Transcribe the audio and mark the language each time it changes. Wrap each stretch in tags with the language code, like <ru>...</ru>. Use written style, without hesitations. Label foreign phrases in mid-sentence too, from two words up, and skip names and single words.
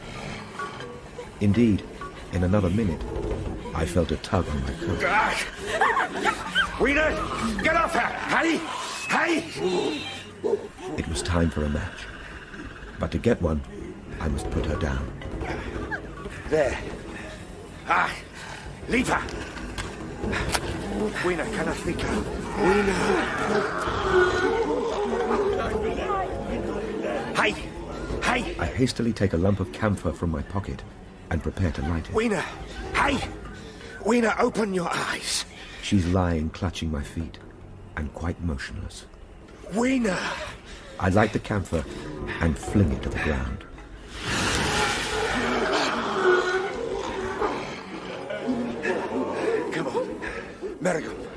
<en>Indeed, in another minute, I felt a tug on my coat. Weena, get off her! Hey! It was time for a match. But to get one, I must put her down. There. Leave her! Weena, Canafrika. Weena! Hey! I hastily take a lump of camphor from my pocket and prepare to light it. Weena! Hey! Weena, open your eyes! She's lying clutching my feet and quite motionless. Weena! I light the camphor and fling it to the ground. Come on, Mergum.</en>